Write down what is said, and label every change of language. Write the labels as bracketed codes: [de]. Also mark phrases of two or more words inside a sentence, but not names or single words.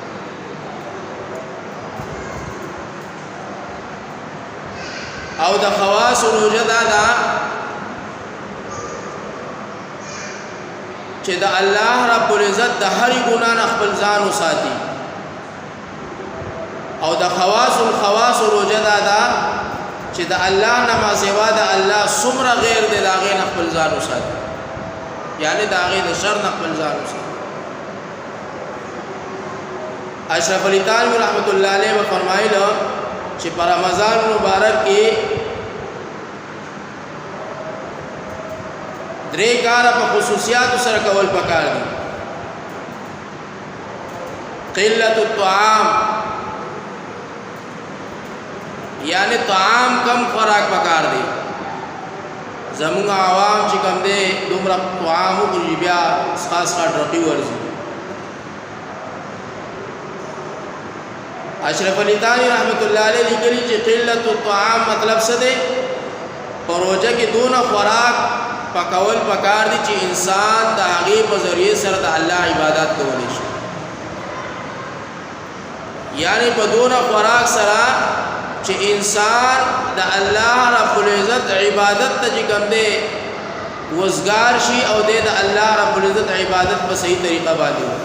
[ps] او د خواص روزه ده چې د [ar] الله رب العزت [ps] د هر ګناه نه خپل ځان وساتي، او د خواص روزه ده چې د الله نه ما سوا د الله څومره غیر دی د هغې نه خپل ځان وساتي، یعنی د هغې د شر نه خپل ځان وساتي. اشرف علی تانوی [ar] رحمت الله علیه [ps] به فرمایله چې په رمضان مبارک کې درې کاره په خصوصیاتو سره کول پکار دي. [ar] قلت الطعام، [ps] یعنی طعام کم خوراک پکار دی. زمونږ عوام چې کوم دی دومره طعام وخوري بیا خاص ډرقي ورځي. اشرف علی تانوی [ar] رحمت الله علیه [ps] لیکلي چې [ar] قلت الطعام [ps] مطلب څه دی؟ په روزه کې دونه خوراک پکول پکار دي چې انسان د هغې په ذریعې سره د الله عبادت کولی شي، یعنی په دونه خوراک سره چې انسان د [ar] الله رب العزت [ps] عبادت ته چې کوم دی وزګار شي او د [ar] الله رب العزت [ps] عبادت په صحیح طریقه باندې